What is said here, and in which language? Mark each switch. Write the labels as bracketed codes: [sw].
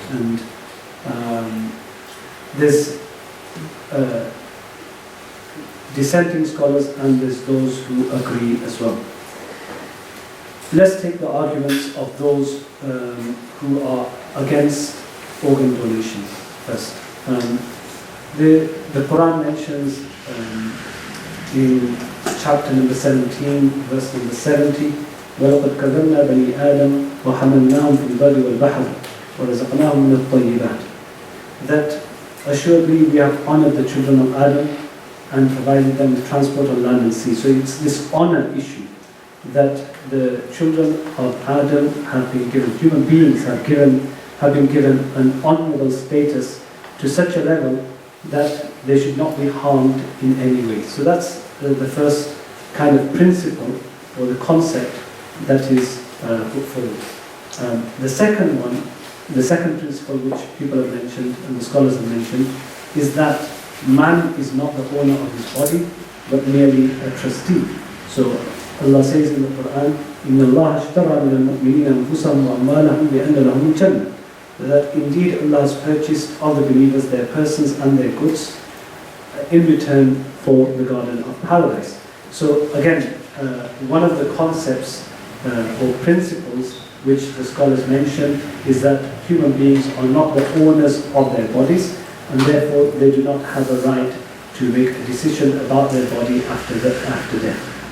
[en] And there's dissenting scholars and there's those who agree as well. Let's take the arguments of those who are against organ donation first. The Qur'an mentions in chapter number 17, verse number 70, [ar] وَلَقَدْ كَذَبْنَا بَنِي آدَمَ وَحَمَلْنَاهُمْ فِي الْبَرِّ وَالْبَحْرِ وَرَزَقْنَاهُمْ مِنَ الطَّيِّبَاتِ. [en] That assuredly we have honored the children of Adam and provided them with transport on land and sea. So it's this honor issue that the children of Adam have been given, human beings have been given an honorable status to such a level that they should not be harmed in any way. So that's the first kind of principle or the concept that is put forward. The second one, the second principle which people have mentioned and the scholars have mentioned, is that man is not the owner of his body but merely a trustee. So Allah says in the Qur'an, [ar] إِنَّ اللَّهَ اشْتَرَى مِنَ الْمُؤْمِنِينَ أَنفُسَهُمْ وَأَمْوَالَهُمْ بِأَنَّ لَهُمُ الْجَنَّةَ. [en] That indeed Allah has purchased of the believers their persons and their goods in return for the garden of paradise. So again, one of the concepts or principles which the scholars mention is that human beings are not the owners of their bodies, and therefore they do not have a right to make a decision about their body after death.